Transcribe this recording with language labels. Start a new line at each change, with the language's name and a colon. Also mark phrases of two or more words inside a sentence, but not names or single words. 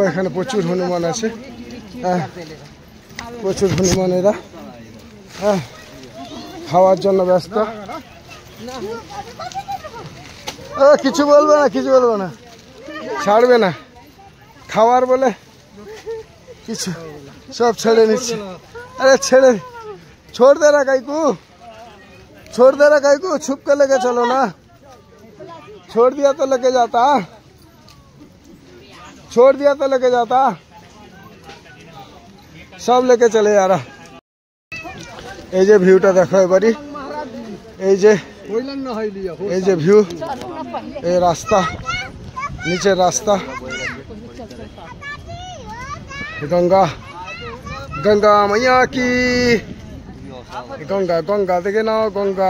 Bangla: এখানে প্রচুর হনুমান আছে, হ্যাঁ প্রচুর হনুমানেরা হ্যাঁ খাওয়ার জন্য ব্যস্ত। কিছু বলবে না, কিছু বলবে না, ছাড়বে না, খাওয়ার বলে কিছু সব ছেড়ে নিচ্ছে।
Hindi: अरे छेड़े छोड़ दे रहा काईकू, छोड़ दे रहा काईकू, छुप के लेके चलो ना, छोड़ दिया तो लेके जाता, छोड़ दिया तो लेके जाता, सब लेके चले जा रहा।
Bangla: এই যে ভিউটা দেখো এবারে, এই যে ভিউ, এই রাস্তা, নিচের রাস্তা, গঙ্গা,
Hindi: गंगा मैया की,
Bangla: গঙ্গা গঙ্গা দেখে নাও, গঙ্গা।